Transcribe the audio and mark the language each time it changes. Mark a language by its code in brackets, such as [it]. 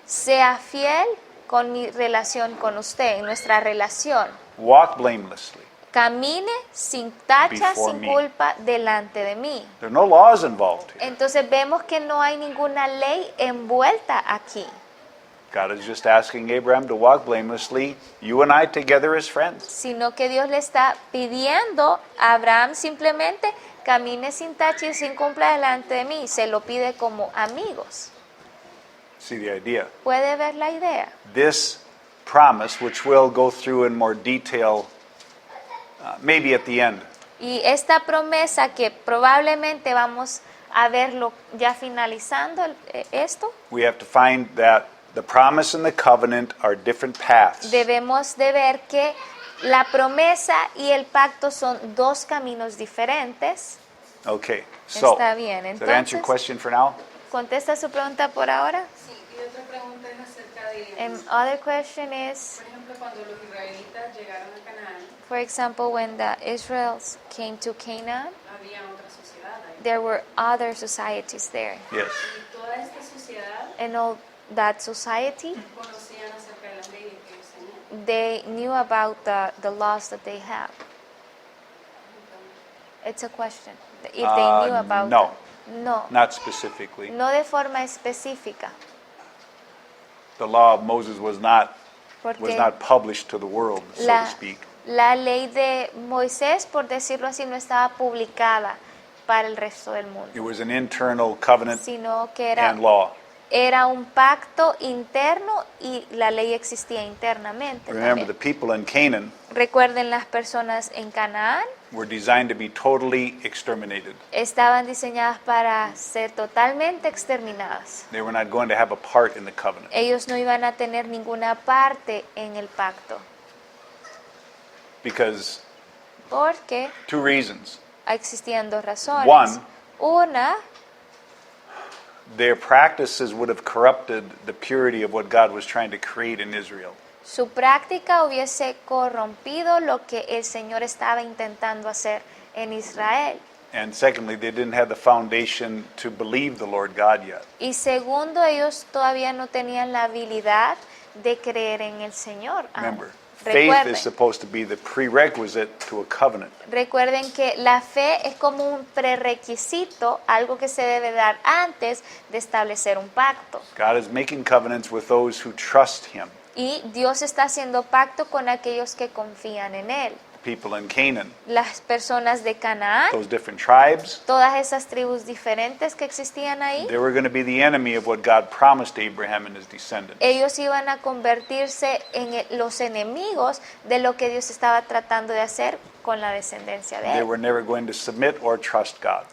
[es] sea fiel con mi relación con usted, en nuestra relación. [en] Walk blamelessly. [es] Camine sin tacha, [en] Before [es] sin [en] me. [es] culpa delante de mí. [en] There are no laws involved here. [es] Entonces vemos que no hay ninguna ley envuelta aquí. [en] God is just asking Abraham to walk blamelessly, you and I together as friends. [es] Sino que Dios le está pidiendo a Abraham simplemente camine sin tacha y sin culpa delante de mí. Se lo pide como amigos. [en] See the idea? [es] ¿Puede ver la idea? [en] This promise, which we'll go through in more detail, maybe at the end, [es] Y esta promesa que probablemente vamos a verlo ya finalizando esto, [en] we have to find that the promise and the covenant are different paths. [es] debemos de ver que la promesa y el pacto son dos caminos diferentes. [en] Okay, so [es] Está bien, [en] does that answer your [es] entonces- [en] question for now? [es] ¿Contesta su pregunta por ahora? Sí, y otra pregunta es acerca de, [en] And other question is, [es] por ejemplo, cuando los israelitas llegaron a Canaán, [en] for example, when the Israelites came to Canaan, [es] había otra sociedad ahí. [en] there were other societies there. Yes. [es] Y toda esta sociedad [en] And all that society, [es] conocían acerca de las leyes que ellos tenían. [en] they knew about the laws that they have. It's a question. If they knew about [es] no. [en] them. No, Not specifically. [es] no de forma específica, [en] The law of Moses was not [es] porque [en] published to the world, so to speak. [es] la ley de Moisés, por decirlo así, no estaba publicada para el resto del mundo, [en] It was an internal covenant [es] sino que era [en] and law. [es] Era un pacto interno y la ley existía internamente [en] Remember, the [es] también. [en] people in Canaan [es] Recuerden, las personas en Canaán [en] were designed to be totally exterminated. [es] estaban diseñadas para ser totalmente exterminadas. [en] They were not going to have a part in the covenant [es] Ellos no iban a tener ninguna parte en el pacto, [en] because [es] porque [en] two reasons. [es] existían dos razones. [en] One, [es] Una, [en] their practices would have corrupted the purity of what God was trying to create in Israel. [es] su práctica hubiese corrompido lo que el Señor estaba intentando hacer en Israel. [en] And secondly, they didn't have the foundation to believe the Lord God yet. [es] Y segundo, ellos todavía no tenían la habilidad de creer en el Señor. [en] Remember, faith [es] Recuerden, [en] is supposed to be the prerequisite to a covenant. [es] recuerden que la fe es como un prerequisito, algo que se debe dar antes de establecer un pacto. [en] God is making covenants with those who trust Him. [es] Y Dios está haciendo pacto con aquellos que confían en Él. [en] People in Canaan, [es] Las personas de Canaán, [en] those different tribes, [es] todas esas tribus diferentes que existían ahí, [en] they were going to be the enemy of what God promised Abraham and his descendants. [es] ellos iban a convertirse en los enemigos de lo que Dios estaba tratando de hacer con la descendencia de [en] They [es] Él. [en] were never going to submit or trust God.